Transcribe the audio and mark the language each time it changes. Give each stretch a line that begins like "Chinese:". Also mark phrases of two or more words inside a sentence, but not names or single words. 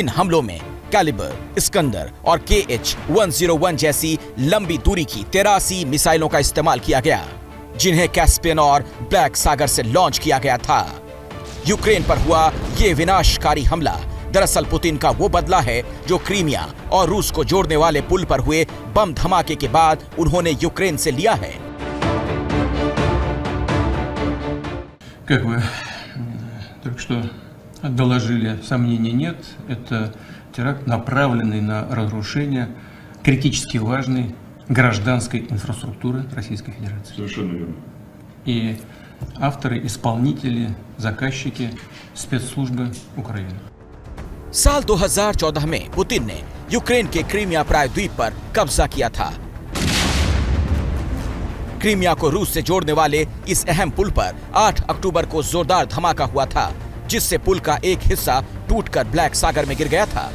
Hindi: इन हमलों में कैलिबर, इस्कंदर और KH-101 जैसी लंबी दूरी की 83 मिसाइलों का इस्तेमाल किया गया, जिन्हें कैस्पियन और ब्लैक सागर से लॉन्च किया गया था। यूक्रेन पर हुआ ये विनाशकारी हमला दरअसल पुतिन का वो बदला है जो क्रीमिया और रूस को जोड़ने वाले पुल पर हुए बम धमाके के बाद उन्होंने यूक्रेन से लिया है।
Russian: Как вы только что доложили, сомнений нет. Это теракт, направленный на разрушение критически важной гражданской инфраструктуры Российской Федерации. Совершенно верно. И авторы, исполнители, заказчики спецслужбы Украины.
Hindi: साल 2014 में पुतिन ने यूक्रेन के क्रीमिया प्रायद्वीप पर कब्जा किया था। क्रीमिया को रूस से जोड़ने वाले इस अहम पुल पर 8 अक्टूबर को जोरदार धमाका हुआ था, जिससे पुल का एक हिस्सा टूटकर ब्लैक सागर में गिर गया था।